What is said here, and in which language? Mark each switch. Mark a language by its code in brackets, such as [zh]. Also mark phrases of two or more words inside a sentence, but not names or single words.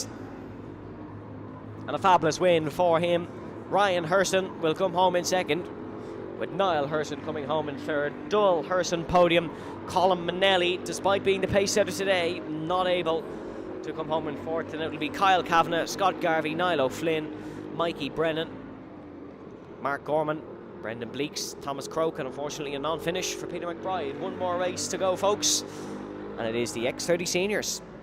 [en] And a fabulous win for him. Ryan Hurson will come home in second, with Niall Hurson coming home in third. Dull Hurson podium. Colin Manelli, despite being the pace setter today, not able to come home in fourth, and it'll be Kyle Kavanagh, Scott Garvey, Niall O'Flynn, Mikey Brennan, Mark Gorman, Brendan Bleeks, Thomas Croke, and unfortunately a non-finish for Peter McBride. 1 more race to go, folks, and it is the X30 Seniors.